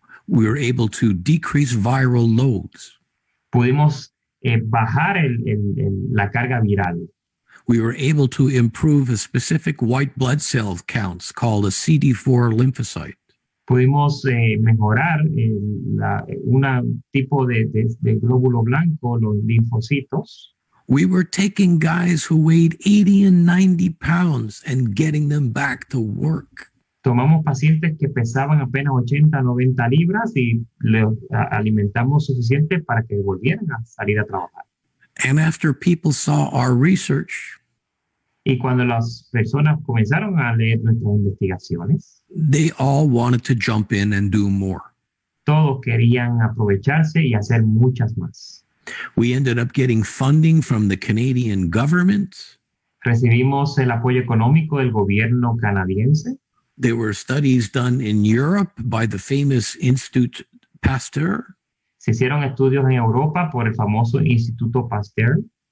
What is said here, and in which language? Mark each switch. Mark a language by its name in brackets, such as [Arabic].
[English] We were able to decrease viral loads. [Spanish] Pudimos bajar la carga viral. [English] We were able to improve a specific white blood cell counts called a CD4 lymphocyte. [Spanish] Pudimos mejorar un tipo de glóbulo blanco, los linfocitos. [English] We were taking guys who weighed 80 and 90 pounds and getting them back to work. [Spanish] Tomamos pacientes que pesaban apenas 80, 90 libras y les alimentamos suficiente para que volvieran a salir a trabajar. [English] And after people saw our research, [Spanish] y cuando las personas comenzaron a leer nuestras investigaciones, [English] they all wanted to jump in and do more. [Spanish] Todos querían aprovecharse y hacer muchas más. [English] We ended up getting funding from the Canadian government. [Spanish] Recibimos el apoyo económico del gobierno canadiense. [English] There were studies done in Europe by the famous Institut Pasteur. [Spanish] Se hicieron estudios en Europa por el famoso Instituto Pasteur.